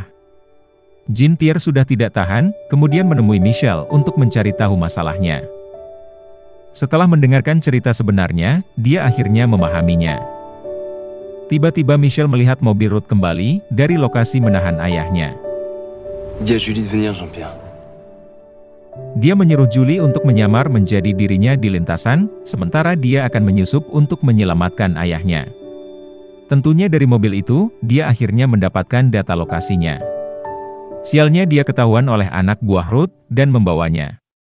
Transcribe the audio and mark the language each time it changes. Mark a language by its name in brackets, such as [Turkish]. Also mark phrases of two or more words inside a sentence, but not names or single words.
[Indonesian] Jean-Pierre sudah tidak tahan, kemudian menemui Michelle untuk mencari tahu masalahnya. Setelah mendengarkan cerita sebenarnya, dia akhirnya memahaminya. Tiba-tiba Michelle melihat mobil Ruth kembali, dari lokasi menahan ayahnya. [French] Dis à Julie de venir, Jean-Pierre. [Indonesian] Dia menyuruh Julie untuk menyamar menjadi dirinya di lintasan, sementara dia akan menyusup untuk menyelamatkan ayahnya. Tentunya dari mobil itu, dia akhirnya mendapatkan data lokasinya. Sialnya dia ketahuan oleh anak buah Ruth, dan membawanya.